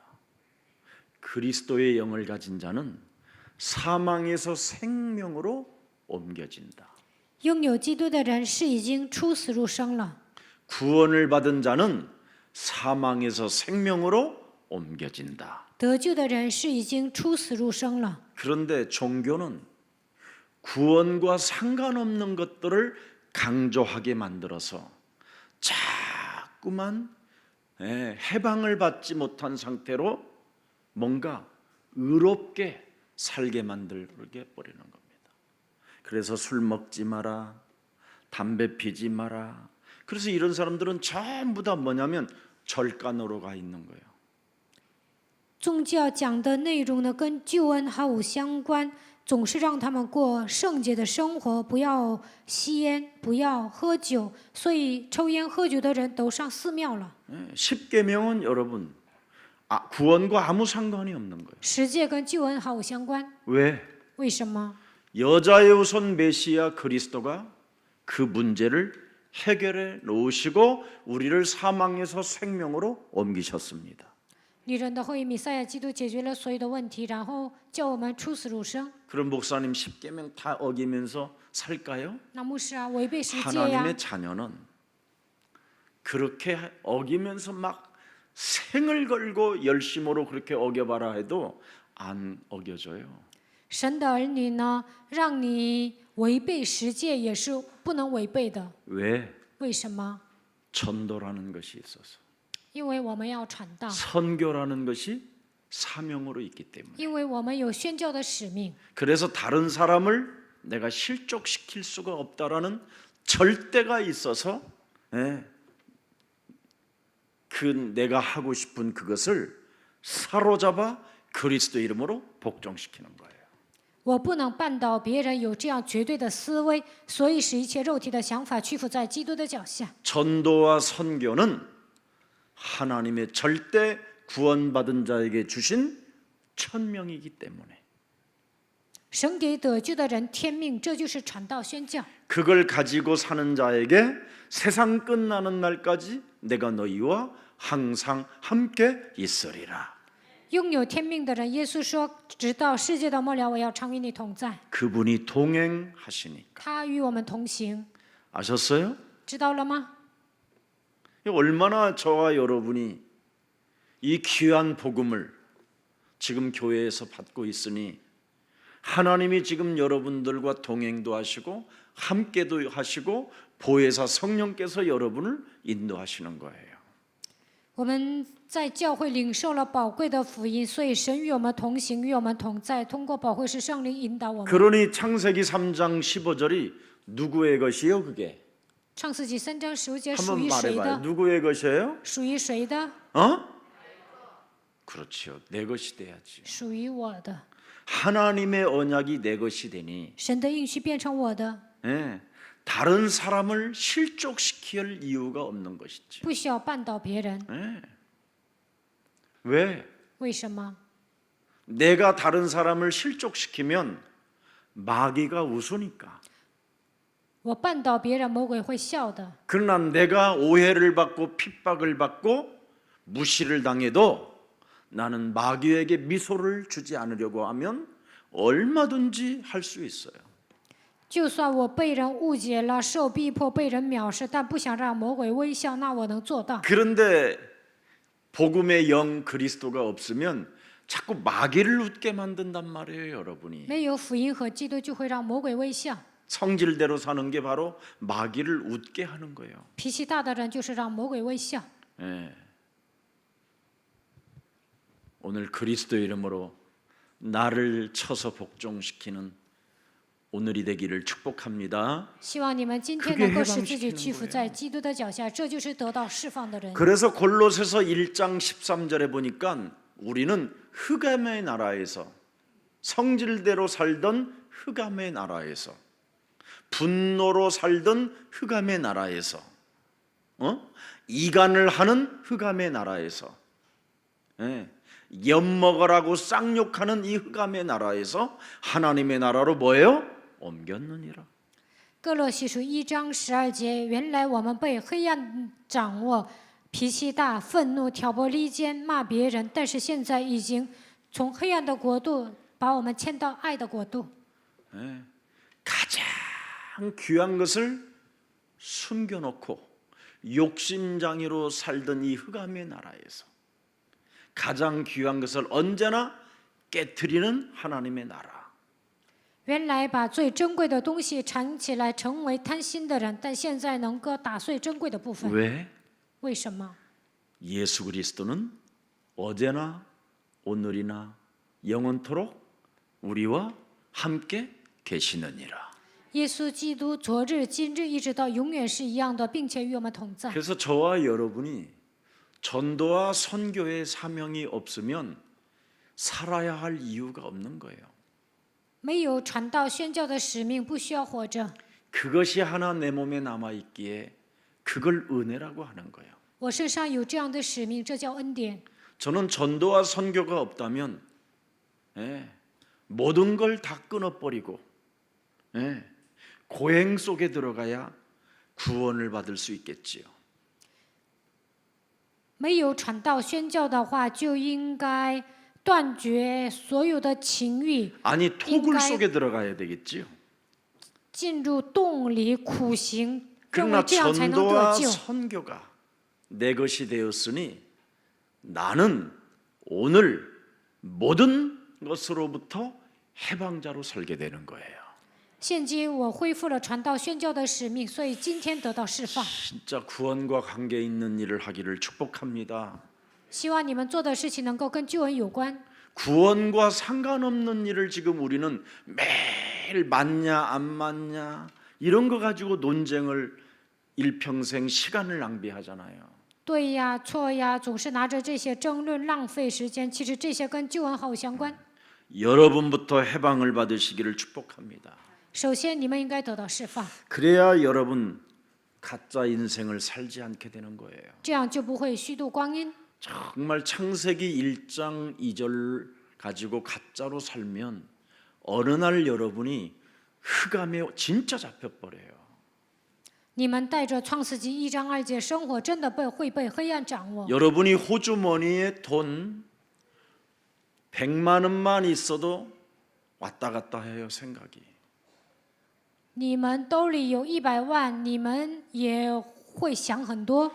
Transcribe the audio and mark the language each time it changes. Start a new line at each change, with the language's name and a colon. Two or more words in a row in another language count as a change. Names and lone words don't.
Korean: 그리스도의 영을 가진 자는 사망에서 생명으로 옮겨진다.
Chinese: 拥有基督的人是已经出死入生了。
Korean: 구원을 받은 자는 사망에서 생명으로 옮겨진다.
Chinese: 得救的人是已经出死入生了。
Korean: 그런데 종교는 구원과 상관없는 것들을 강조하게 만들어서 자꾸만 해방을 받지 못한 상태로 뭔가 의롭게 살게 만들게 버리는 겁니다. 그래서 술 먹지 마라, 담배 피지 마라. 그래서 이런 사람들은 전부 다 뭐냐면 절간으로 가 있는 거예요.
Chinese: 宗教讲的内容呢，跟救恩毫无相关，总是让他们过圣洁的生活，不要吸烟，不要喝酒，所以抽烟喝酒的人都上寺庙了。
Korean: 십계명은 여러분 구원과 아무 상관이 없는 거예요.
Chinese: 十诫跟救恩毫无相关，
Korean: 왜?
Chinese: 为什么？
Korean: 여자의 우선 메시아 그리스도가 그 문제를 해결해 놓으시고 우리를 사망에서 생명으로 옮기셨습니다.
Chinese: 女人的后裔弥赛亚基督解决了所有的问题，然后叫我们出死入生。
Korean: 그럼 목사님 10계명 다 어기면서 살까요?
Chinese: 那牧师啊，违背十诫呀！
Korean: 하나님의 자녀는 그렇게 어기면서 막 생을 걸고 열심으로 그렇게 어겨봐라 해도 안 어겨져요.
Chinese: 神的儿女呢，让你违背十诫也是不能违背的。
Korean: 왜?
Chinese: 为什么？
Korean: 전도라는 것이 있어서
Chinese: 因为我们要传道，
Korean: 선교라는 것이 사명으로 있기 때문에
Chinese: 因为我们有宣教的使命。
Korean: 그래서 다른 사람을 내가 실족시킬 수가 없다라는 절대가 있어서 예, 그 내가 하고 싶은 그것을 사로잡아 그리스도 이름으로 복종시키는 거예요.
Chinese: 我不能绊倒别人有这样绝对的思维，所以使一切肉体的想法屈服在基督的脚下。
Korean: 전도와 선교는 하나님의 절대 구원받은 자에게 주신 천명이기 때문에
Chinese: 神给得救的人天命，这就是传道宣教。
Korean: 그걸 가지고 사는 자에게 세상 끝나는 날까지 내가 너희와 항상 함께 있으리라.
Chinese: 拥有天命的人，耶稣说：“直到世界的末了，我要常与你同在。
Korean: 그분이 동행하시니
Chinese: 他与我们同行，
Korean: 아셨어요?
Chinese: 知道了吗？
Korean: 얼마나 저와 여러분이 이 귀한 복음을 지금 교회에서 받고 있으니 하나님이 지금 여러분들과 동행도 하시고 함께도 하시고 보혜사 성령께서 여러분을 인도하시는 거예요.
Chinese: 我们在教会领受了宝贵的福音，所以神与我们同行，与我们同在，通过保惠师圣灵引导我们。
Korean: 그러니 창세기 3장 15절이 누구의 것이요 그게?
Chinese: 创世纪3章15节属
Korean: 한번
Chinese: 于谁
Korean: 말해봐요.
Chinese: 的？
Korean: 누구의 것이에요?
Chinese: 属于谁的？
Korean: 어? 그렇죠. 내 것이 돼야지.
Chinese: 属于我的。
Korean: 하나님의 언약이 내 것이 되니
Chinese: 神的应许变成我的，
Korean: 예, 다른 사람을 실족시킬 이유가 없는 것이지.
Chinese: 不需要绊倒别人。
Korean: 예. 왜?
Chinese: 为什么？
Korean: 내가 다른 사람을 실족시키면 마귀가 웃으니까.
Chinese: 我绊倒别人，魔鬼会笑的。
Korean: 그러나 내가 오해를 받고 핍박을 받고 무시를 당해도 나는 마귀에게 미소를 주지 않으려고 하면 얼마든지 할 수 있어요.
Chinese: 就算我被人误解了，受逼迫，被人藐视，但不想让魔鬼微笑，那我能做到。
Korean: 그런데 복음의 영 그리스도가 없으면 자꾸 마귀를 웃게 만든단 말이에요, 여러분이.
Chinese: 没有福音和基督，就会让魔鬼微笑。
Korean: 성질대로 사는 게 바로 마귀를 웃게 하는 거예요.
Chinese: 脾气大的人就是让魔鬼微笑。
Korean: 예. 오늘 그리스도 이름으로 나를 쳐서 복종시키는 오늘이 되기를 축복합니다.
Chinese: 希望你们今天能够使自己屈服在基督的脚下，这就是得到释放的人。
Korean: 그래서 골로새서 1장 13절에 보니까 우리는 흑암의 나라에서 성질대로 살던 흑암의 나라에서 분노로 살던 흑암의 나라에서 이간을 하는 흑암의 나라에서 예, 엿먹으라고 쌍욕하는 이 흑암의 나라에서 하나님의 나라로 뭐예요? 옮겼느니라.
Chinese: 哥罗西书1章12节，原来我们被黑暗掌握，脾气大、愤怒、挑拨离间、骂别人，但是现在已经从黑暗的国度把我们迁到爱的国度。
Korean: 예, 가장 귀한 것을 숨겨놓고 욕심장애로 살던 이 흑암의 나라에서 가장 귀한 것을 언제나 깨트리는 하나님의 나라.
Chinese: 原来把最珍贵的东西藏起来，成为贪心的人，但现在能够打碎珍贵的部分。
Korean: 왜?
Chinese: 为什么？
Korean: 예수 그리스도는 어제나 오늘이나 영원토록 우리와 함께 계시느니라.
Chinese: 耶稣基督昨日、今日一直到永远是一样的，并且与我们同在。
Korean: 그래서 저와 여러분이 전도와 선교의 사명이 없으면 살아야 할 이유가 없는 거예요.
Chinese: 没有传道宣教的使命，不需要活着。
Korean: 그것이 하나 내 몸에 남아 있기에 그걸 은혜라고 하는 거예요.
Chinese: 我身上有这样的使命，这叫恩典。
Korean: 저는 전도와 선교가 없다면 모든 걸 다 끊어버리고 고행 속에 들어가야 구원을 받을 수 있겠지요.
Chinese: 没有传道宣教的话，就应该断绝所有的情欲，
Korean: 아니 토굴 인가에- 속에 들어가야 되겠지요.
Chinese: 进入洞里苦行，认为
Korean: 그러나
Chinese: 这样才能得
Korean: 전도와
Chinese: 救。
Korean: 선교가 내 것이 되었으니 나는 오늘 모든 것으로부터 해방자로 살게 되는 거예요.
Chinese: 现今我恢复了传道宣教的使命，所以今天得到释放。
Korean: 진짜 구원과 관계 있는 일을 하기를 축복합니다.
Chinese: 希望你们做的事情能够跟救恩有关。
Korean: 구원과 상관없는 일을 지금 우리는 매일 맞냐 안 맞냐 이런 거 가지고 논쟁을 일평생 시간을 낭비하잖아요.
Chinese: 对呀，错呀，总是拿着这些争论浪费时间。其实这些跟救恩毫无相关。
Korean: 여러분부터 해방을 받으시기를 축복합니다.
Chinese: 首先，你们应该得到释放，
Korean: 그래야 여러분 가짜 인생을 살지 않게 되는 거예요.
Chinese: 这样就不会虚度光阴。
Korean: 정말 창세기 1장 2절 가지고 가짜로 살면 어느 날 여러분이 흑암에 진짜 잡혀버려요.
Chinese: 你们带着创世纪1章2节生活，真的会被黑暗掌握。
Korean: 여러분이 호주머니에 돈 100만 원만 있어도 왔다 갔다 해요 생각이.
Chinese: 你们兜里有100万，你们也会想很多。